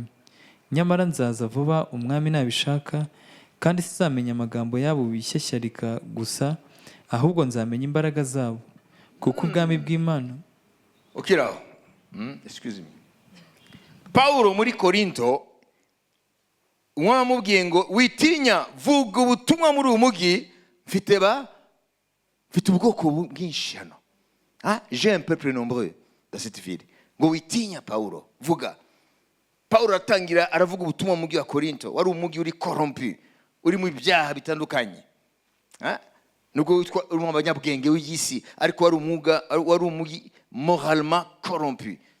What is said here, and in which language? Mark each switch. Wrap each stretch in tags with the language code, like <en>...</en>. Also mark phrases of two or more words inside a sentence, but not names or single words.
<rw>Nyamara nzaza vuba umwami nabishaka, kandi sizamenya amagambo yabo bishyashyarika gusa, ahubwo nzamenya imbaraga zabo, kuko ubwami bw'Imana.</rw> <en>Okiraho. Excuse me.</en> <rw>Paulo muri Korinto umwamubwiye ngo witinya, vuga ubutumwa muri uyu mugi, mfite ubwoko bwinshi hano.</rw> <fr>J'ai un peuple nombreux dans cette ville.</fr> <rw>Ngo witinya Paulo, vuga. Paulo atangira aravuga ubutumwa mu mugi wa Korinto, wari umugi uri corrompu, uri mu byaha bitandukanye. Nubwo witwa uri mu banyabwenge w'isi, ariko wari umugi</rw> <fr>moralement corrompu.</fr>